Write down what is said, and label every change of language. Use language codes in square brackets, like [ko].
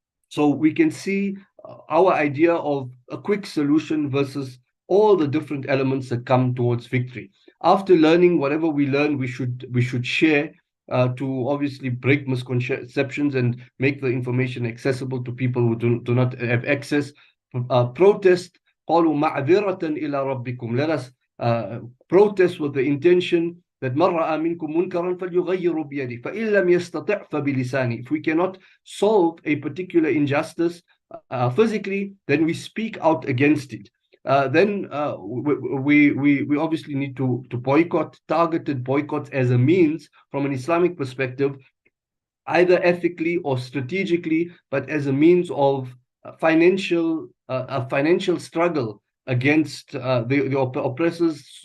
[en] So we can see our idea of a quick solution versus all the different elements that come towards victory. After learning whatever we learn, we should share to obviously break misconceptions and make the information accessible to people who do not have access. Protest. [ar] قالوا معذرة إلى ربكم. [en] Let us protest with the intention that [ar] من رأى منكم منكرا فليغير بيده فإن لم يستطع فبلسانه. [en] If we cannot solve a particular injustice physically, then we speak out against it. Then we obviously need to boycott, targeted boycotts as a means from an Islamic perspective, either ethically or strategically, but as a means of a financial struggle against the oppressors.